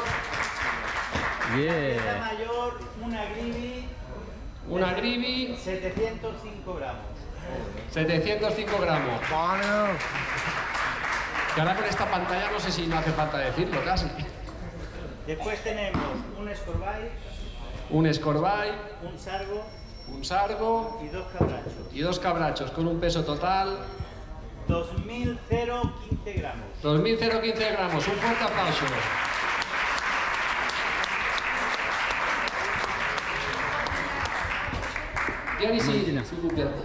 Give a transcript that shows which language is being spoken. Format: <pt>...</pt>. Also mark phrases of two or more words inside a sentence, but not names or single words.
<es>Yeah. La pieza mayor, una grivi. Una grivi. 705 gramos. 705 gramos. Que ahora con esta pantalla no sé si no hace falta decirlo casi. Después tenemos un escorbay, Un escorbay, un sargo un sargo y dos cabrachos. y 2 cabrachos con un peso total 2.015 gramos. 2.015 gramos. Un fuerte aplauso.</es> <fr>Bien ici, s'il vous plaît.</fr>